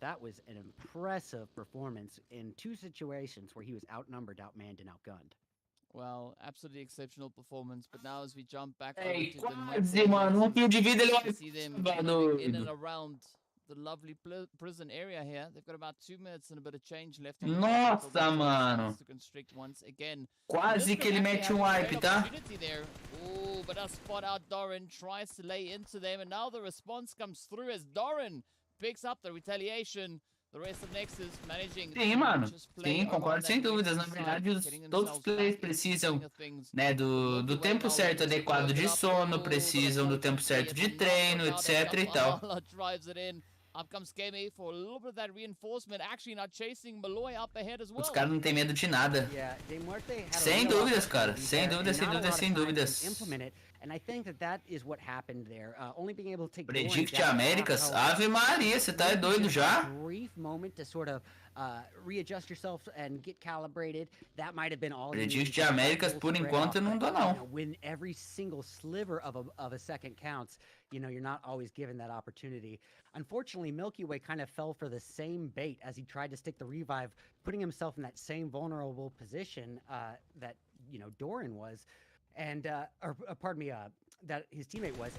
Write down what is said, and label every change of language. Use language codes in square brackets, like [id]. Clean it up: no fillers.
[en] That was an impressive performance in two situations where he was outnumbered, outmanned, and outgunned. Well, absolutely exceptional performance. But now as we jump back [pt] Ei, [en] over to [pt] quase, mano. Um kill de vida ele vai [en] see them in and around the lovely prison area here. They've got about 2 minutes and a bit of change left. [pt] Nossa, mano. [en] To constrict once again. [pt] Quase que ele mete wipe, tá? [en] Oh, but a spot out Doran tries to lay into them, and now the response comes through as Doran picks up the retaliation. The rest of Nexus managing. [pt] Sim, mano. Sim, concordo sem dúvidas. Na verdade, todos os players precisam, né, do tempo certo adequado de sono, precisam do tempo certo de treino, etc e tal. [en] Up comes Kemi for a little bit of that reinforcement. Actually, not chasing Malloy up ahead as well. [pt] Os caras não tem medo de nada. Sem dúvidas, cara. Sem dúvidas, sem dúvidas, sem dúvidas. [en] And I think that is what happened there. Only being able to take [pt] Predict Américas, Ave Maria, você tá doido já? [en] Brief moment to sort of readjust yourself and get calibrated. That might have been all. [pt] Predict Américas por enquanto não dá não. [en] When every single sliver of a second counts, you know, you're not always given that opportunity. Unfortunately, Milky Way kind of fell for the same bait as he tried to stick the revive, putting himself in that same vulnerable position that, you know, Doran was. And, pardon me, that his teammate was.